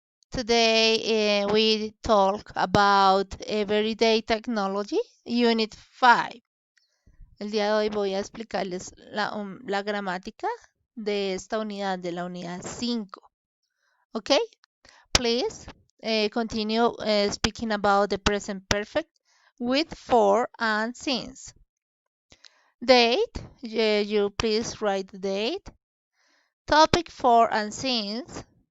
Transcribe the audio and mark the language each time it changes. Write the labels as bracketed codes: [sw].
[en] Today we talk about Everyday Technology, Unit 5. [es] El día de hoy voy a explicarles la gramática de esta unidad, de la unidad 5. [en] Okay, please continue speaking about the present perfect with for and since. Date, you please write the date. Topic for and since.